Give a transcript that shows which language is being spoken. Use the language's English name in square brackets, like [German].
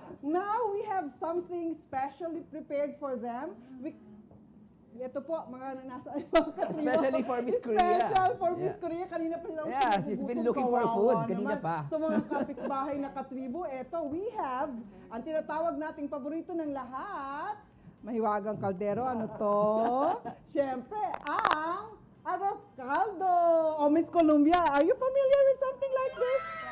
[English] Now we have something specially prepared for them. [Filipino] Ito po, mga nasa mga katribo. [English] Especially for Miss Korea. Special for Miss Korea. [Filipino] Kanina pa sila [English] she's been looking for food. [Filipino] Kanina pa. So mga kapitbahay na katribo, eto, [English] we have [Filipino] ang tinatawag nating paborito ng lahat. Mahiwagang kaldero, ano to? Siyempre, ang arroz caldo. [English] Oh, Miss Columbia, are you familiar with something like this?